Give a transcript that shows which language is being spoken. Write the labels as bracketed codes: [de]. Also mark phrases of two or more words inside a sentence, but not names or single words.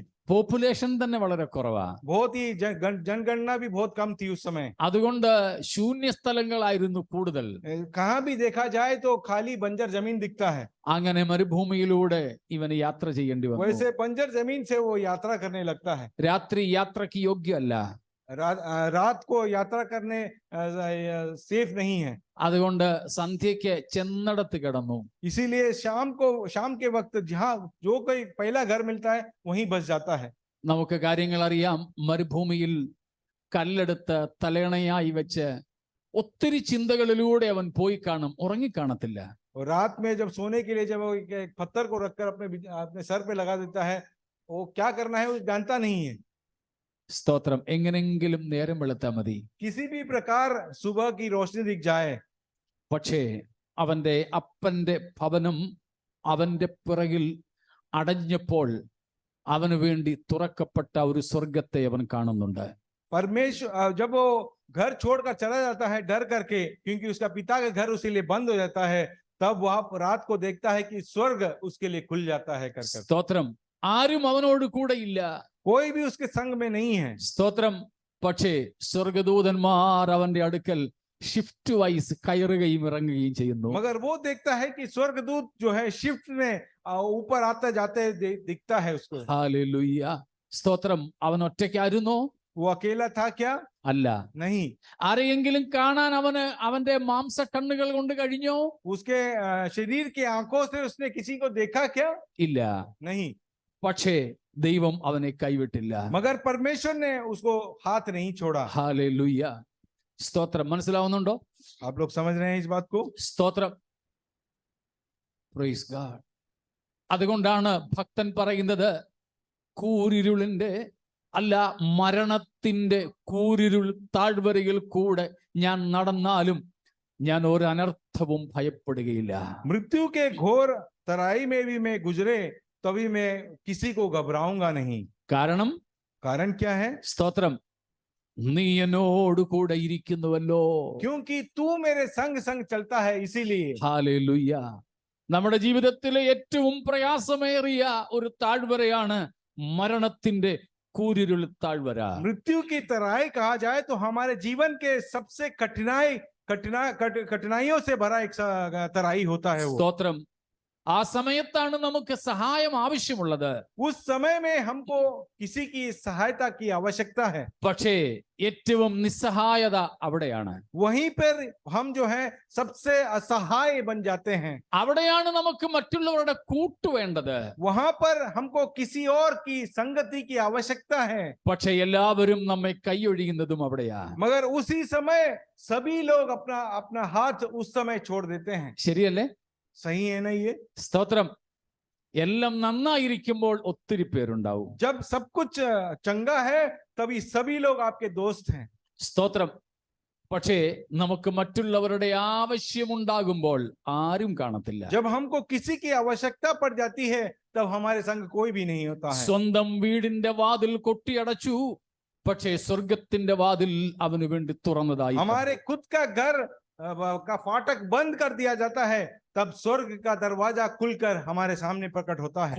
[ml] പോപ്പുലേഷൻ തന്നെ വളരെ കുറവാ. [hi] बहुत ही जनगणना भी बहुत कम थी उस समय. [ml] അതുകൊണ്ട് ശൂന്യ സ്ഥലങ്ങളായിരുന്നു കൂടുതൽ. [hi] कहाँ भी देखा जाए तो खाली बंजर जमीन दिखता है. [ml] അങ്ങനെ മരുഭൂമിയിലൂടെ ഇവന് യാത്ര ചെയ്യേണ്ടി വന്നു. [hi] वैसे बंजर जमीन से वो यात्रा करने लगता है. [ml] രാത്രി യാത്രയ്ക്ക് യോഗ്യമല്ല. [hi] रात को यात्रा करने सेफ नहीं है. [ml] അതുകൊണ്ട് സന്ധ്യയ്ക്ക് ചെന്നടത്ത് കിടന്നു. [hi] इसीलिए शाम के वक्त जहाँ जो कोई पहला घर मिलता है वहीं बस जाता है. [ml] നമുക്ക് കാര്യങ്ങൾ അറിയാം. മരുഭൂമിയിൽ കല്ലെടുത്ത് തലയണയായി വെച്ച് ഒത്തിരി ചിന്തകളിലൂടെ അവൻ പോയി കാണും, ഉറങ്ങിക്കാണത്തില്ല. [hi] और रात में जब सोने के लिए जब वो एक पत्थर को रखकर अपने सर पे लगा देता है, वो क्या करना है वो जानता नहीं है. [ml] സ്തോത്രം. എങ്ങനെങ്കിലും നേരം വെളുത്താ മതി, [hi] किसी भी प्रकार सुबह की रोशनी दिख जाए. [ml] പക്ഷേ അവന്റെ അപ്പന്റെ ഭവനം അവന്റെ പിറകിൽ അടഞ്ഞപ്പോൾ അവന് വേണ്ടി തുറക്കപ്പെട്ട ഒരു സ്വർഗത്തെ അവൻ കാണുന്നുണ്ട്. [hi] परमेश्वर जब वो घर छोड़कर चला जाता है डर करके, क्योंकि उसका पिता का घर उसके लिए बंद हो जाता है, तब वह रात को देखता है कि स्वर्ग उसके लिए खुल जाता है. कर [ml] സ്തോത്രം. ആരും അവനോട് കൂടെ ഇല്ല, [hi] कोई भी उसके संग में नहीं है. [ml] സ്തോത്രം. പക്ഷേ സ്വർഗദൂതന്മാർ അവന്റെ അടുക്കൽ [en] shift wise [ml] കയറുകയും ഇറങ്ങുകയും ചെയ്യുന്നു. [hi] मगर वो देखता है कि स्वर्गदूत जो है शिफ्ट में ऊपर आते जाते दिखता है उसको. [ml] ഹല്ലേലൂയ. സ്തോത്രം. അവൻ ഒറ്റയ്ക്കായിരുന്നോ? [hi] वो अकेला था क्या? [ml] അല്ല. [hi] नहीं. [ml] ആരെയെങ്കിലും കാണാൻ അവന്റെ മാംസ കണ്ണുകൾ കൊണ്ട് കഴിഞ്ഞോ? [hi] उसके शरीर के आंखों से उसने किसी को देखा क्या? [ml] ഇല്ല. [hi] नहीं. [ml] പക്ഷേ ദൈവം അവനെ കൈവിട്ടില്ല. [hi] मगर परमेश्वर ने उसको हाथ नहीं छोड़ा. [ml] ഹല്ലേലൂയ. സ്തോത്രം. മനസ്സിലാവുന്നുണ്ടോ? [hi] आप लोग समझ रहे हैं इस बात को? [ml] സ്തോത്രം. [en] praise God. [ml] അതുകൊണ്ടാണ് ഭക്തൻ പറയുന്നത്, കൂരിരുളിന്റെ അല്ല മരണത്തിന്റെ കൂരിരുൾ താഴ്വരയിൽ കൂടെ ഞാൻ നടന്നാലും ഞാൻ ഒരു അനർത്ഥവും ഭയപ്പെടുകയില്ല. [hi] मृत्यु के घोर तराई में भी मैं गुजरे तभी मैं किसी को घबराऊंगा नहीं. [ml] കാരണം [hi] कारण क्या है? [ml] സ്തോത്രം, നീ എന്നോട് കൂടെ ഇരിക്കുന്നുവല്ലോ. [hi] क्योंकि तू मेरे संग संग चलता है, इसीलिए. [ml] ഹല്ലേലൂയ. നമ്മുടെ ജീവിതത്തിലെ ഏറ്റവും പ്രയാസമേറിയ ഒരു താഴ്വരയാണ് മരണത്തിന്റെ കൂരിരുൾ താഴ്വര. [hi] मृत्यु की तराई कहा जाए तो हमारे जीवन के सबसे कठिनाइयों से भरा एक तराई होता है वो. [ml] സ്തോത്രം. ആ സമയത്താണ് നമുക്ക് സഹായം ആവശ്യമുള്ളത്. [hi] उस समय में हमको किसी की सहायता की आवश्यकता है. [ml] പക്ഷേ ഏറ്റവും നിസ്സഹായത അവിടെയാണ്. [hi] वहीं पर हम जो है सबसे असहाय बन जाते हैं. [ml] അവിടെയാണ് നമുക്ക് മറ്റുള്ളവരുടെ കൂട്ട് വേണ്ടത്. [hi] वहां पर हमको किसी और की संगति की आवश्यकता है. [ml] പക്ഷെ എല്ലാവരും നമ്മെ കൈയൊഴിയുന്നതും അവിടെയാ. [hi] मगर उसी समय सभी लोग अपना अपना हाथ उस समय छोड़ देते हैं. [ml] ശരിയല്ലേ? [hi] सही है ना ये? [ml] സ്തോത്രം. എല്ലാം നന്നായിരിക്കുമ്പോൾ ഒത്തിരി പേരുണ്ടാവും. [hi] जब सब कुछ चंगा है तभी सभी लोग आपके दोस्त हैं. [ml] സ്തോത്രം. പക്ഷേ നമുക്ക് മറ്റുള്ളവരുടെ ആവശ്യമുണ്ടാകുമ്പോൾ ആരും കാണത്തില്ല. [hi] जब हमको किसी की आवश्यकता पड़ जाती है तब हमारे संग कोई भी नहीं होता है. [ml] സ്വന്തം വീടിന്റെ വാതിൽ കൊട്ടിയടച്ചു, പക്ഷേ സ്വർഗത്തിന്റെ വാതിൽ അവന് വേണ്ടി തുറന്നതായി. [hi] हमारे खुद का घर का फाटक बंद कर दिया जाता है, तब स्वर्ग का दरवाजा खुलकर हमारे सामने प्रकट होता है.